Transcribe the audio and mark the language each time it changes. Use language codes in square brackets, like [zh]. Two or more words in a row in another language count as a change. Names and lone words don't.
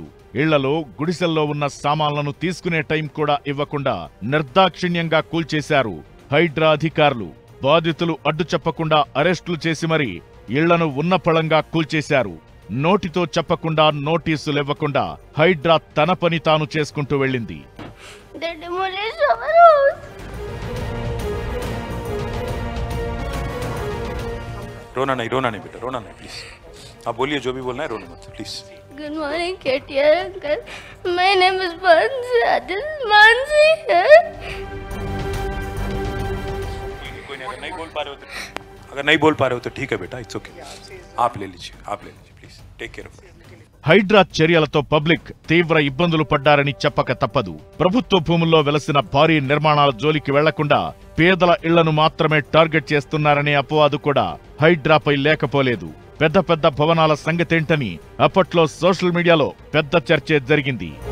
[te] ఇళ్లలో గుడిసెల్లో ఉన్న సామాన్లను తీసుకునే టైం కూడా ఇవ్వకుండా నిర్దాక్షిణ్యంగా కూల్చేశారు హైడ్రా అధికారులు. బాధితులు అడ్డు చెప్పకుండా అరెస్టులు చేసి మరీ ఇళ్లను ఉన్నపళంగా కూల్చేశారు. నోటితో చెప్పకుండా నోటీసులివ్వకుండా హైడ్రా తన పని తాను చేసుకుంటూ వెళ్ళింది. [hi] रोना नहीं बेटा, रोना नहीं प्लीज. आप बोलिए जो भी बोलना है, रोना मत प्लीज. [en] Good morning, KTR uncle. My name is Mansi. Mansi. [hi] अगर नहीं बोल पा रहे हो तो ठीक है बेटा, [en] It's okay. [hi] आप ले लीजिए प्लीज. [en] take care of. [te] హైడ్రా చర్యలతో పబ్లిక్ తీవ్ర ఇబ్బందులు పడ్డారని చెప్పక తప్పదు. ప్రభుత్వ భూముల్లో వెలసిన భారీ నిర్మాణాల జోలికి వెళ్లకుండా పేదల ఇళ్లను మాత్రమే టార్గెట్ చేస్తున్నారనే అపవాదు కూడా హైడ్రాపై లేకపోలేదు. పెద్ద పెద్ద భవనాల సంగతేంటని అప్పట్లో [en] social mediaలో [te] పెద్ద చర్చే జరిగింది.